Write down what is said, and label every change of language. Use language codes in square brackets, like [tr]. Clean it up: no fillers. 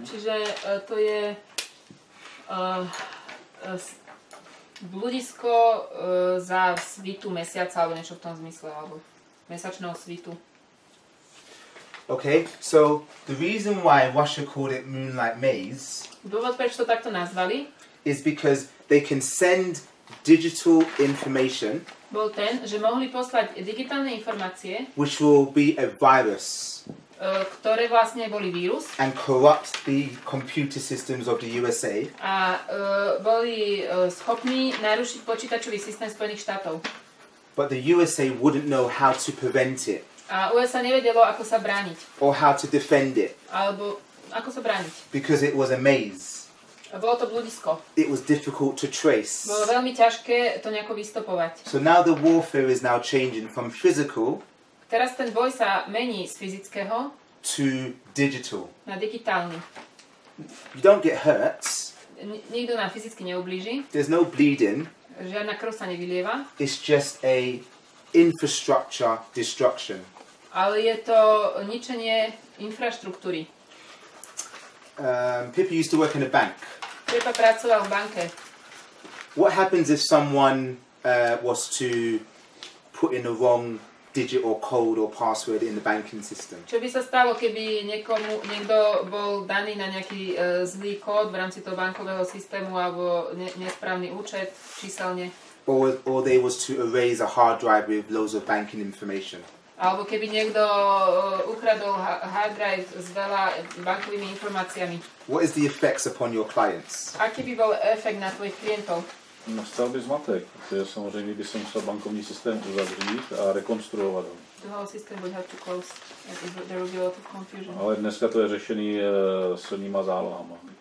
[sk] Čiže to je bludisko za svitu mesiaca, alebo niečo v tom zmysle, alebo mesačného svitu. [en] Okay, so the reason why Russia called it Moonlight Maze [sk] Dôvod, prečo to takto nazvali, [en] is because they can send digital information [sk] bol ten, že mohli poslať digitálne informácie, [en] which will be a virus [sk] ktoré vlastne boli vírus [en] and corrupt the computer systems of the USA. [sk] A boli schopní narušiť počítačový systém Spojených štátov. [en] But the USA wouldn't know how to prevent it. [sk] A USA nevedelo, ako sa brániť. [en] Or how to defend it. [sk] Alebo ako sa brániť. [en] Because it was a maze. [sk] Bolo to bludisko. [en] It was difficult to trace. [sk] Bolo veľmi ťažké to nejako vystopovať. [en] So now the warfare is now changing from physical [sk] Teraz ten boj sa mení z fyzického [en] to digital. [sk] na digitálny. [en] You don't get hurt. [sk] Nikto nám fyzicky neublíži. [en] There's no bleeding. [sk] Žiadna krv sa nevylieva. [en] It's just a infrastructure destruction. [sk] Ale je to ničenie infraštruktúry. [en] Pippa used to work in a bank. [sk] Pippa pracoval v banke. [en] What happens if someone was to put in the wrong digit or code or password in the banking system? [sk] Čo by sa stalo, keby niekto bol daný na nejaký zlý kód v rámci toho bankového systému alebo nesprávny účet číselne? [en] Or they was to erase a hard drive with loads of banking information? [sk] Alebo keby niekto ukradol hard drive s veľa bankovými informáciami. [en] What is the effects upon your clients? [sk] Aký by bol efekt na tvojich klientov? [cs] Nastal by zmatek, protože samozřejmě by se musel bankovní systém uzavřít a rekonstruovat ho. [en] The whole system would have to close. There will be a lot of confusion. [cs] Ale dneska to je řešený silnýma zálohama.